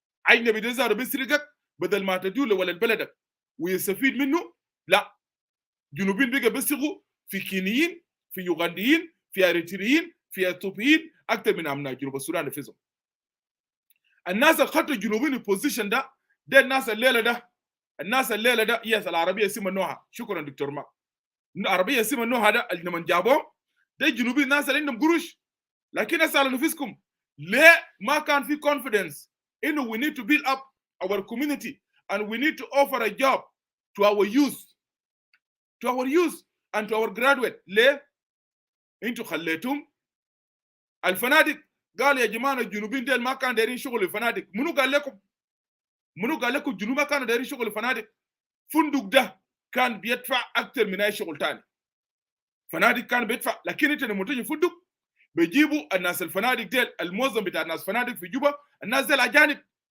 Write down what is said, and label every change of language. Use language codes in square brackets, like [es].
[ar] اجنبي ده زار بيسرقك بدل ما تدول ولا بلدك ويستفيد منه، لا جنوبين بقى بيسرقوا في كينيين، في يوغنديين، في اريتريين، في اثيوبيين اكثر من امنا جنوب السودان نفسهم. الناس اللي خدوا الجنوبيين البوزيشن ده الناس الليله ده يس العربيه اسمها نوها. شكرا دكتور ماك. العربيه اسمها نوها ده اللي لما جابوهم ده الجنوبيين الناس اللي عندهم قروش. لكن اسالوا نفسكم ليه ما كان في confidence انه [en] we need to build up our community and we need to offer a job to our youth and to our graduate. [ar] ليه؟ انتوا خليتهم الفنادق. قال يا جماعه الجنوبيين ديل ما كان دايرين شغل الفنادق. منو قال لكم الجنوب ما كانوا دايرين شغل الفنادق؟ فندق ده كان بيدفع اكثر من اي شغل ثاني. فنادق كان بيدفع، لكن انت لما تجي فندق بيجيبوا الناس الفنادق ديل، الموظف بتاع الناس فنادق في جوبا الناس ديل اجانب.